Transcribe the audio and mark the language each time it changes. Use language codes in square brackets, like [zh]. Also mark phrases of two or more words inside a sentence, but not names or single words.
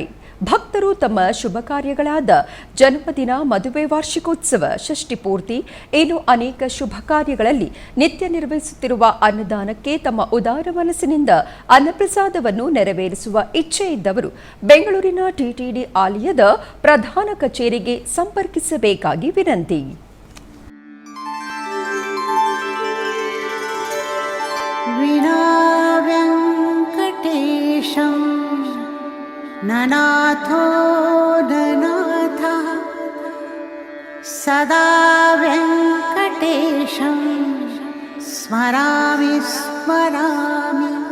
[kn] ಭಕ್ತರು ತಮ್ಮ ಶುಭ ಕಾರ್ಯಗಳಾದ ಜನ್ಮದಿನ, ಮದುವೆ, ವಾರ್ಷಿಕೋತ್ಸವ, ಷಷ್ಠಿ ಪೂರ್ತಿ ಇನ್ನು ಅನೇಕ ಶುಭ ಕಾರ್ಯಗಳಲ್ಲಿ ನಿತ್ಯ ನಿರ್ವಹಿಸುತ್ತಿರುವ ಅನ್ನದಾನಕ್ಕೆ ತಮ್ಮ ಉದಾರ ಮನಸ್ಸಿನಿಂದ ಅನ್ನಪ್ರಸಾದವನ್ನು ನೆರವೇರಿಸುವ ಇಚ್ಛೆ ಇದ್ದವರು ಬೆಂಗಳೂರಿನ ಟಿಟಿಡಿ ಆಲಯದ ಪ್ರಧಾನ ಕಚೇರಿಗೆ ಸಂಪರ್ಕಿಸಬೇಕಾಗಿ ವಿನಂತಿ. [sa] ವಿನಾ ವೆಂಕಟೇಶಂ ನನಾಥೋ ನನಾಥ ಸದಾ ವೆಂಕಟೇಶ वेङ्कटेशं स्मरामि स्मरामि